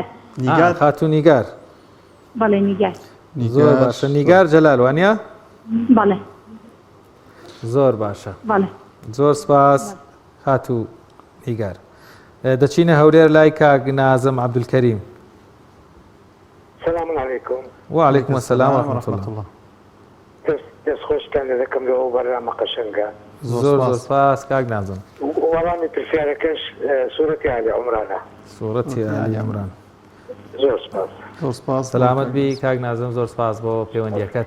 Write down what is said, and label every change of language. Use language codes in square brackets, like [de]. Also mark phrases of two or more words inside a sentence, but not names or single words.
[ckb] نیگار خاتو نیگار. بەڵێ نیگار. زۆر باشە نیگار جەلال وانە؟ بەڵێ. زۆر باشە. بەڵێ. زۆر سپاس خاتو نیگار. دەچینە هەولێر لای کاک نازم عەبدولکەریم. [ar] السلام عليكم. وعليكم السلام ورحمة الله. [ckb] دەستخۆشتان لە دەکەم لەوە بەرنامە قەشەنگە. زۆر سپاس کاک نازم. وەڵامی پرسیارەکەش سوورەتی ئالی عومرانە. سوورەتی ئالی عومران. زۆر سپاس. زۆر سپاس. سەلامت بی کاک نازم زۆر سپاس بۆ پەیوەندیەکەت.